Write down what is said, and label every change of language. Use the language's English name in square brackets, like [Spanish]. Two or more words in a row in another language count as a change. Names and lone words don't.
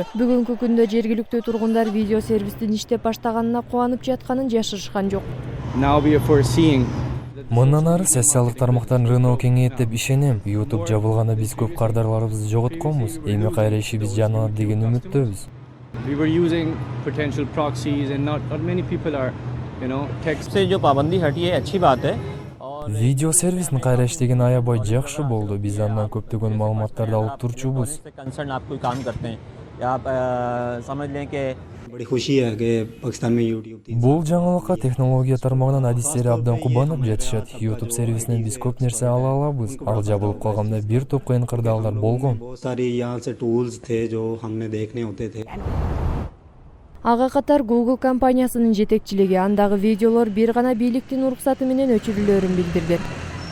[Kyrgyz] Бүгүнкү күндө жергиликтүү тургундар видео сервистин иштеп баштаганына кубанып жатканын жашырышкан жок. Мындан ары социалдык тармактардын рыногу кеңейет деп ишенем. YouTube жабылганда биз көп кардарларыбызды жоготконбуз. Эми кайра ишибиз жаналат деген үмүттөбүз. [Urdu] سے جو پابندی ہٹی ہے اچھی بات ہے. [Kyrgyz] Видео сервисин кайра иштеген аябай жакшы болду. Биз андан көптөгөн маалыматтарды алып турчубуз. [Urdu] کنسرن آپ کوئی کام کرتے ہیں یا آپ سمجھ لیں کہ بڑی خوشی ہے کہ پاکستان میں YouTube [Kyrgyz] Бул жаңылыкка технология тармагынан адистери абдан кубанып жатышат. YouTube сервисинен биз көп нерсе ала алабыз. Ал жабылып калганда бир топ кыйын кырдаалдар болгон. [Urdu] بہت ساری یہاں سے ٹولز تھے جو ہم نے دیکھنے ہوتے تھے. [Kyrgyz] Ага катар Google компаниясынын жетекчилиги андагы видеолор бир гана бийликтин уруксаты менен өчүрүлөөрүн билдирди.